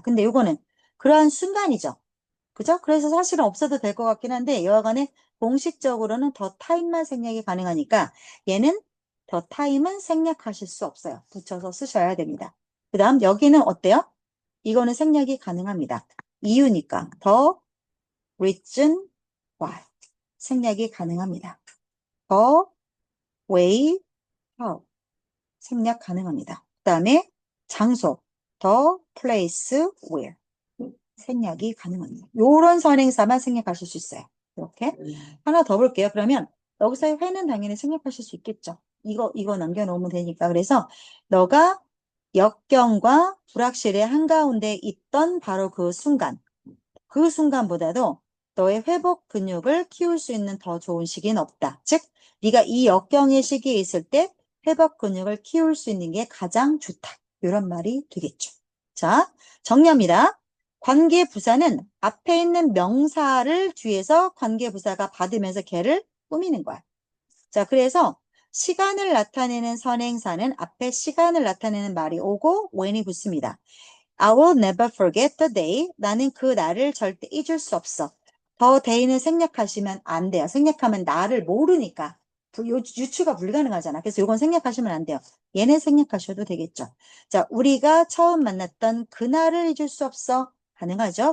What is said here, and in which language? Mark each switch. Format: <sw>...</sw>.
<ko>근데 요거는 그러한 순간이죠. 그죠? 그래서 사실은 없어도 될 것 같긴 한데 여하간에 공식적으로는 더 타임만 생략이 가능하니까 얘는 더 타임은 생략하실 수 없어요. 붙여서 쓰셔야 됩니다. 그 다음 여기는 어때요? 이거는 생략이 가능합니다. 이유니까 더 reason why 생략이 가능합니다. the way how 생략 가능합니다. 그 다음에 장소 the place where 생략이 가능합니다. 요런 선행사만 생략하실 수 있어요. 이렇게 하나 더 볼게요. 그러면 여기서의 회는 당연히 생략하실 수 있겠죠. 이거 남겨놓으면 되니까. 그래서 너가 역경과 불확실의 한가운데 있던 바로 그 순간 그 순간보다도 너의 회복 근육을 키울 수 있는 더 좋은 시기는 없다. 즉, 네가 이 역경의 시기에 있을 때 회복 근육을 키울 수 있는 게 가장 좋다. 이런 말이 되겠죠. 자, 정리합니다. 관계부사는 앞에 있는 명사를 뒤에서 관계부사가 받으면서 걔를 꾸미는 거야. 자, 그래서 시간을 나타내는 선행사는 앞에 시간을 나타내는 말이 오고 when이 붙습니다.</ko> <en>I will never forget the day.</en> <ko>나는 그 날을 절대 잊을 수 없어. the day는 생략하시면 안 돼요. 생략하면 나를 모르니까. 유추가 불가능하잖아. 그래서 이건 생략하시면 안 돼요. 얘는 생략하셔도 되겠죠. 자, 우리가 처음 만났던 그날을 잊을 수 없어. 가능하죠?</ko>